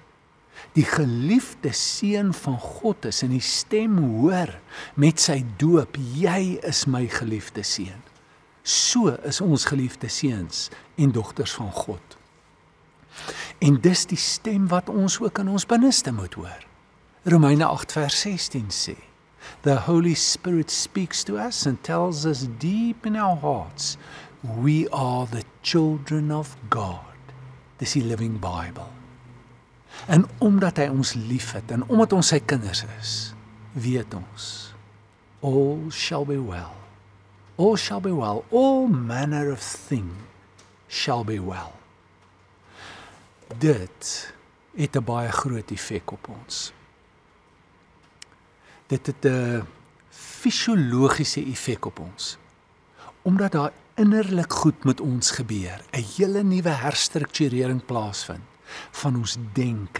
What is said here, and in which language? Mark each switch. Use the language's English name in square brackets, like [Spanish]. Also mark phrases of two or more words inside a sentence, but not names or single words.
[Afrikaans] Die geliefde seun van God is en die stem hoor met sy doop, jy is my geliefde seun. So is ons geliefde seuns en dogters van God. En dis die stem wat ons ook in ons binneste moet hoor. Romeine 8 vers 16 sê, [English] The Holy Spirit speaks to us and tells us deep in our hearts, we are the children of God. [Afrikaans] Dis die Living Bible. En omdat hy ons lief het en omdat ons sy kinders is, weet ons, [English] all shall be well. All shall be well. All manner of thing shall be well. [Afrikaans] Dit het 'n baie groot effek op ons. Dit het 'n fisiologiese effek op ons. Omdat daar innerlik goed met ons gebeur, 'n hele nuwe herstrukturering plaasvind van ons denke.